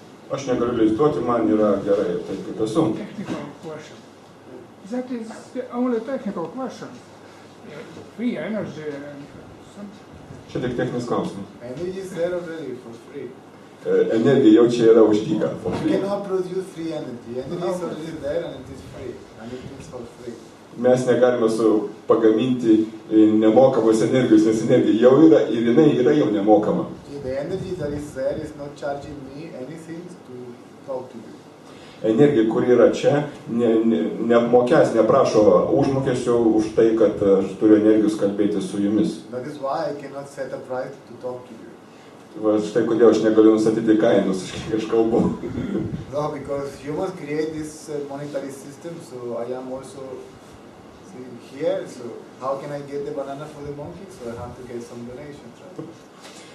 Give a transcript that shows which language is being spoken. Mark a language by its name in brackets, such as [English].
[Lithuanian] Aš negaliu levituoti, man yra gerai, taip kaip esu. [English] Technical question. That is the only technical question. Free energy and something. [Lithuanian] Čia tik techninis klausimas. [English] Energy is there already for free. [Lithuanian] energija jau čia yra už dyką. [English] You cannot produce free energy. Energy is already there and it is free. And it is for free. [Lithuanian] Mes negalime pagaminti nemokamos energijos, nes energija jau yra ir jinai yra jau nemokama. [English] The energy that is there is not charging me anything to talk to you. [Lithuanian] Energija, kuri yra čia, neapmokės, neprašo užmokesčio už tai, kad aš turiu energijos kalbėti su jumis. [English] That is why I cannot set a price to talk to you. [Lithuanian] Va, štai kodėl aš negaliu nustatyti kainos, aš kalbu. [English] No, because humans create this monetary system, so I am also here, so how can I get the banana for the monkey? So I have to get some donations, right?